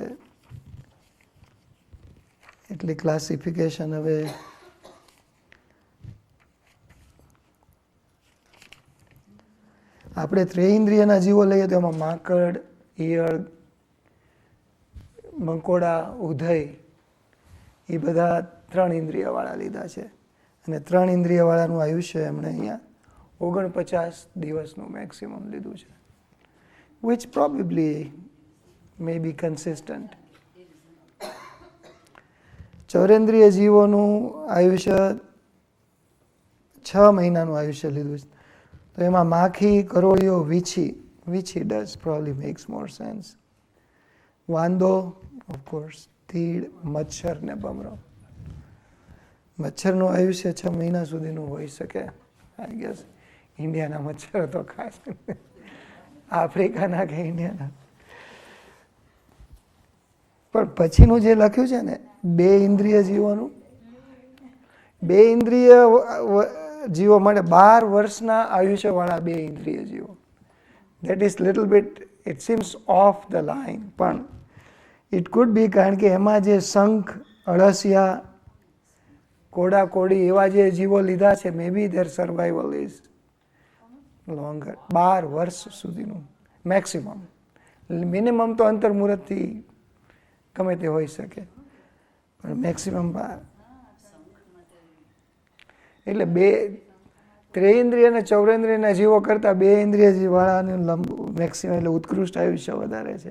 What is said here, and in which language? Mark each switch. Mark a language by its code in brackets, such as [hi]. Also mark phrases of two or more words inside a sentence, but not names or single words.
[gu] એટલે ક્લાસિફિકેશન હવે આપણે 3 ઇન્દ્રિયના જીવો લઈએ તો એમાં માંકડ, ઈયળ, મંકોડા, ઉધઈ એ બધા 3 ઇન્દ્રિયવાળા લીધા છે. અને 3 ઇન્દ્રિયવાળાનું આયુષ્ય એમણે અહીંયા 49 દિવસનું મેક્સિમમ લીધું છે. [en] which probably may be consistent. [gu] ચૌરેન્દ્રિય જીવોનું આયુષ્ય 6 મહિનાનું આયુષ્ય લીધું છે. તો એમાં માખી, કરોળિયો, વીછી [en] does probably makes more sense. વાંદો, of course, [gu] તીડ, મચ્છર ને ભમરો. મચ્છરનું આયુષ્ય 6 મહિના સુધીનું હોઈ શકે. [en] I guess [gu] ઇન્ડિયાના મચ્છર તો ખાસ આફ્રિકાના કે ઇન્ડિયાના. પણ પછીનું જે લખ્યું છે ને 2 ઇન્દ્રિય જીવોનું, 2 ઇન્દ્રિય જીવો માટે 12 વર્ષના આયુષ્યવાળા 2 ઇન્દ્રિય જીવો. [en] That is little bit, it seems off the line. [gu] પણ [en] it could be [gu] કારણ કે એમાં જે શંખ, અળસિયા, કોડા કોડી એવા જે જીવો લીધા છે, [en] may be their survival is longer. [gu] 12 વર્ષ સુધીનું મેક્સિમમ. મિનિમમ તો અંતર્મુહૂર્તથી ગમે તે હોઈ શકે, પણ મેક્સિમમ 12. એટલે 3 ઇન્દ્રિય અને ચૌરેન્દ્રિયના જીવો કરતાં 2 ઇન્દ્રિય વાળાનું મેક્સિમમ એટલે ઉત્કૃષ્ટ આયુષ્ય વધારે છે.